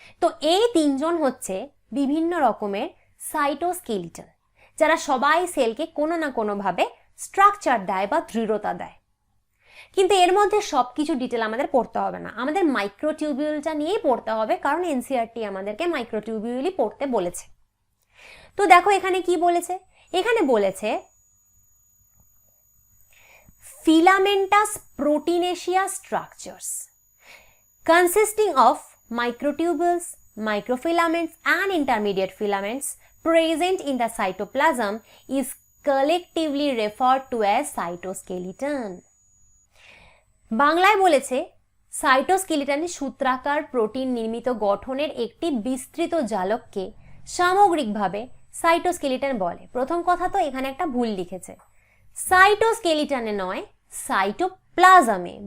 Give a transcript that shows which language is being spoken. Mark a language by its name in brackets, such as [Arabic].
[Bangla] তো এই তিনজন হচ্ছে বিভিন্ন রকমের সাইটোস্কেলিটন, যারা সবাই সেলকে কোনো না কোনোভাবে স্ট্রাকচার দেয় বা দৃঢ়তা দেয়। কিন্তু এর মধ্যে সবকিছু ডিটেল আমাদের পড়তে হবে না, আমাদের মাইক্রোটিউবিউলটা নিয়েই পড়তে হবে, কারণ এনসিইআরটি আমাদেরকে মাইক্রোটিউবিউলই পড়তে বলেছে। তো দেখো এখানে কি বলেছে? এখানে বলেছে [English] filamentous proteinaceous structures consisting of microtubules, microfilaments and intermediate filaments present in the cytoplasm is collectively referred to as cytoskeleton. [Bangla] বাংলায় বলেছে সাইটোস্কেলিটনের সূত্রাকার প্রোটিন নির্মিত গঠনের একটি বিস্তৃত জালককে সামগ্রিকভাবে সাইটোস্কেলিটন বলে। প্রথম কথা তো এখানে একটা ভুল লিখেছে, সাইটোস্কেলিটনে নয় সাইটোপ্লাজমে।